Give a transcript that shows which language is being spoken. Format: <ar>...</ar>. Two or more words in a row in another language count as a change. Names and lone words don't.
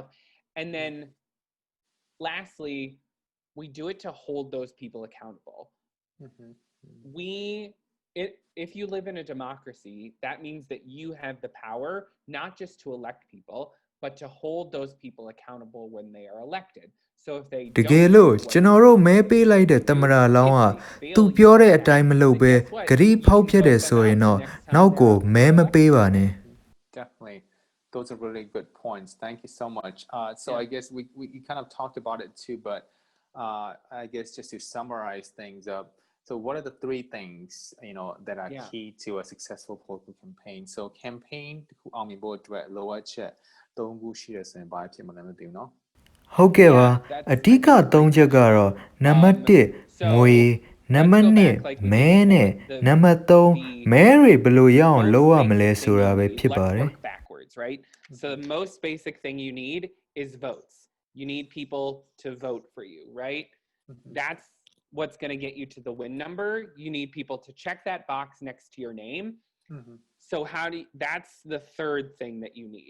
<en>And then lastly, we do it to hold those people accountable. If you live in a democracy, that means that you have the power not just to elect people, but to hold those people accountable when they are elected. So if they</en> <my>တကယ်လို့ကျွန်တော်တို့မဲပေးလိုက်တဲ့သမ္မတလောင်းကသူပြောတဲ့အတိုင်းမလုပ်ဘဲဂရီဖောက်ဖျက်တယ်ဆိုရင်တော့နောက်ကိုမဲမပေးပါနဲ့</my> <en>Definitely. Those are really good points. Thank you so much. So I guess we kind of talked about it too, but I guess just to summarize things up, so what are the 3 things, that are key to a successful political campaign? So campaign</en> <my>အောင်မြင်ဖို့အတွက်လိုအပ်ချက်3ခုရှိတယ်ဆိုရင်ဘာဖြစ်မလဲမသိဘူးเนาะ ဟုတ်ကဲ့ပါအဓိက3ချက်ကတော့နံပါတ်1ငွေနံပါတ်2မဲနဲ့နံပါတ်3မဲတွေဘယ်လိုရအောင်လုပ်ရမလဲဆိုတာပဲဖြစ်ပါတယ်</my> <en>right? So the most basic thing you need is votes. You need people to vote for you, right? That's what's going to get you to the win number. You need people to check that box next to your name. So that's the third thing that you need.</en>